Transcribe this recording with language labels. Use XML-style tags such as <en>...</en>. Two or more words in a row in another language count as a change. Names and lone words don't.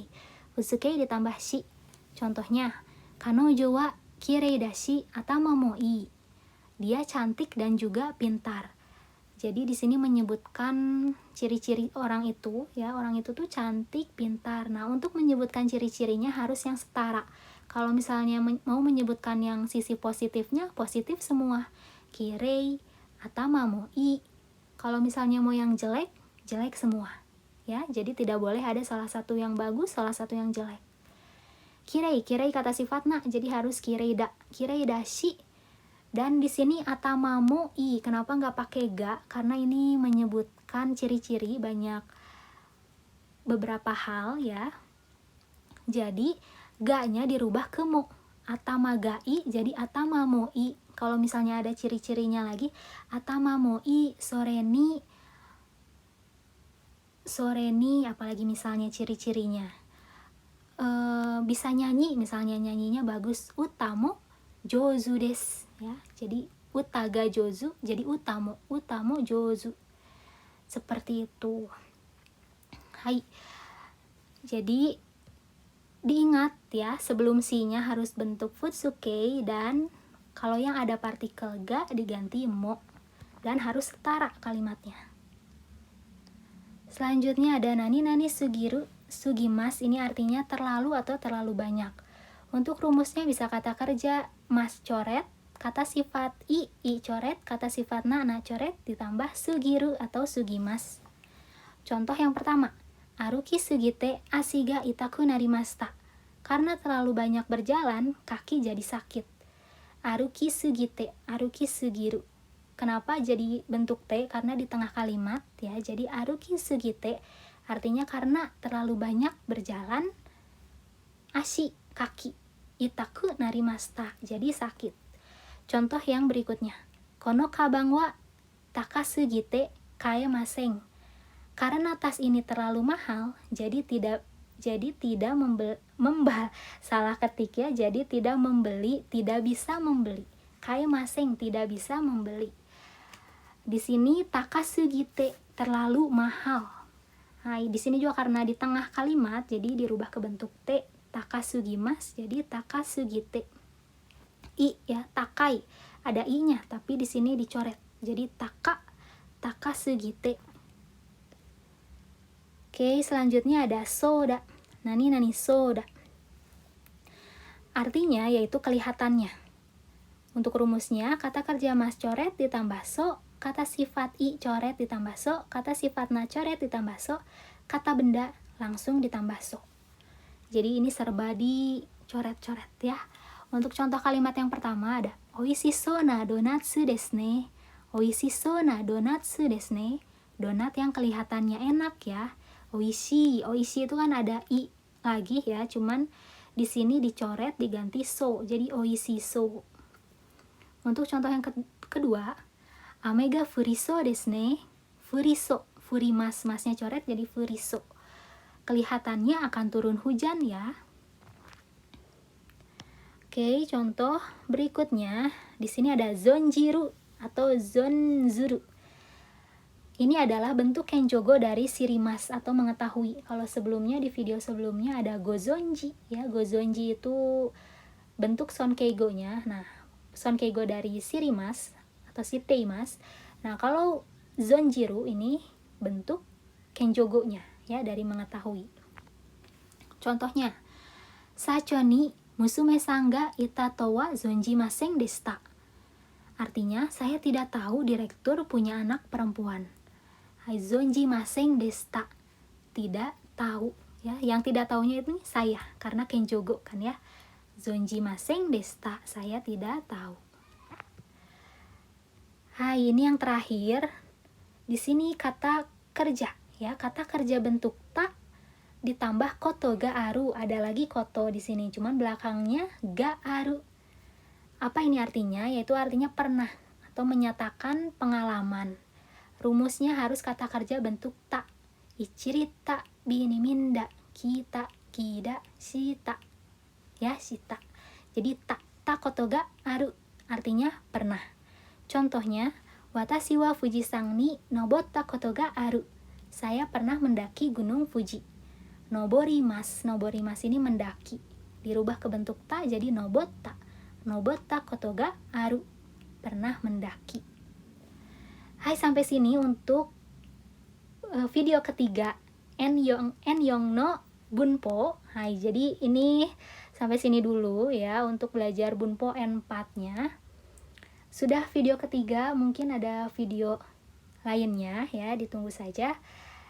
<id>Futsuke ditambah shi. Contohnya,</id> <ja>彼女はきれいだし頭もいい.</ja> <id>Dia cantik dan juga pintar. Jadi di sini menyebutkan ciri-ciri orang itu ya, orang itu tuh cantik, pintar. Nah, untuk menyebutkan ciri-cirinya harus yang setara. Kalau misalnya mau menyebutkan yang sisi positifnya, positif semua.</id> <ja>きれい頭もいい.</ja> <id>Kalau misalnya mau yang jelek, jelek semua. Ya, jadi tidak boleh ada salah satu yang bagus, salah satu yang jelek. Kirei kata sifatna, jadi harus</id> <ja>きれいだし.</ja> <id>Dan di sini</id> <ja>頭もいい,</ja> <id>kenapa nggak pakai ga? Karena ini menyebutkan ciri-ciri banyak beberapa hal ya. Jadi ga-nya dirubah ke mo.</id> <ja>頭がいい jadi 頭もいい.</ja> <id>Kalau misalnya ada ciri-cirinya lagi,</id> <ja>頭もいいそれに,</ja> <id>apalagi misalnya ciri-cirinya. Bisa nyanyi, misalnya nyanyinya bagus.</id> <ja>歌も上手です ya. Jadi 歌が上手 jadi 歌も上手.</ja> <id>Seperti itu. Hai. Jadi diingat ya, sebelum si-nya harus bentuk futsuke, dan kalau yang ada partikel ga diganti mo, dan harus setara kalimatnya. Selanjutnya ada</id> <ja>何すぎる、すぎます,</ja> <id>ini artinya terlalu atau terlalu banyak. Untuk rumusnya bisa kata kerja mas coret, kata sifat i coret, kata sifat na coret, ditambah sugiru atau sugimas. Contoh yang pertama,</id> <ja>歩きすぎて足が痛くなりました.</ja> <id>Karena terlalu banyak berjalan, kaki jadi sakit.</id> <ja>歩きすぎて、歩きすぎる.</ja> <id>Kenapa jadi bentuk T? Karena di tengah kalimat ya. Jadi</id> <ja>歩きすぎて</ja> <id>artinya karena terlalu banyak berjalan. Ashi, kaki.</id> <ja>痛くなりました,</ja> <id>jadi sakit. Contoh yang berikutnya.</id> <ja>この鞄は高すぎて買えません.</ja> <id>Karena tas ini terlalu mahal, jadi tidak salah ketik ya. Jadi tidak membeli, tidak bisa membeli. Kaemasen, tidak bisa membeli. Di sini takasugite, terlalu mahal. Nah, di sini juga karena di tengah kalimat, jadi dirubah ke bentuk T, takasugimas, jadi takasugite. I ya, takai, ada i-nya, tapi di sini dicoret, jadi takasugite. Oke, selanjutnya ada soda.</id> <ja>何そうだ.</ja> <id>Artinya yaitu kelihatannya. Untuk rumusnya, kata kerja mas coret ditambah so, kata sifat i coret ditambah so, kata sifat na coret ditambah so, kata benda langsung ditambah so. Jadi ini serba dicoret-coret ya. Untuk contoh kalimat yang pertama ada</id> <ja>おいしそうなドーナツですね. おいしそうなドーナツですね.</ja> <id>Donat yang kelihatannya enak ya. Oishi itu kan ada i lagi ya, cuman di sini dicoret diganti so, jadi oishiso. Untuk contoh yang kedua,</id> <ja>雨が降りそうですね. 降りそう、降ります,</ja> <id>masnya coret jadi furiso. Kelihatannya akan turun hujan ya. Oke, contoh berikutnya di sini ada zonjiru atau zonzuru. Ini adalah bentuk kenjogo dari sirimas atau mengetahui. Kalau sebelumnya di video sebelumnya ada gozonji ya. Gozonji itu bentuk sonkeigo-nya. Nah, sonkeigo dari sirimas atau shiteimasu. Nah, kalau zonjiru ini bentuk kenjogo-nya ya, dari mengetahui. Contohnya,</id> <ja>社長に娘さんがいたとは存じませんでした.</ja> <id>Artinya, saya tidak tahu direktur punya anak perempuan.</id> <ja>はい存じませんでした.</ja> <id>Tidak tahu ya. Yang tidak tahunya itu saya karena kenjogo kan ya.</id> <ja>存じませんでした,</ja> <id>saya tidak tahu. Hai, ini yang terakhir. Di sini kata kerja ya, kata kerja bentuk ta ditambah</id> <ja>ことがある.</ja> <id>Ada lagi koto di sini, cuman belakangnya</id> <ja>がある.</ja> <id>Apa ini artinya? Yaitu artinya pernah atau menyatakan pengalaman. Rumusnya harus kata kerja bentuk ta.</id> <ja>いちりた、びにみんだ, きた、きだ, shita. Ya, shita. Jadi たことがある.</ja> <id>Artinya pernah. Contohnya,</id> <ja>私は富士山に登ったことがある.</ja> <id>Saya pernah mendaki gunung Fuji.</id> <ja>Noborimasu.</ja> <id>Noborimasu ini mendaki. Dirubah ke bentuk ta jadi nobotta.</id> <ja>登ったことがある.</ja> <id>Pernah mendaki. Hai, sampai sini untuk video ketiga Enyong no Bunpo. Hai, jadi ini sampai sini dulu ya untuk belajar Bunpo N4-nya. Sudah video ketiga, mungkin ada video lainnya ya, ditunggu saja.</id>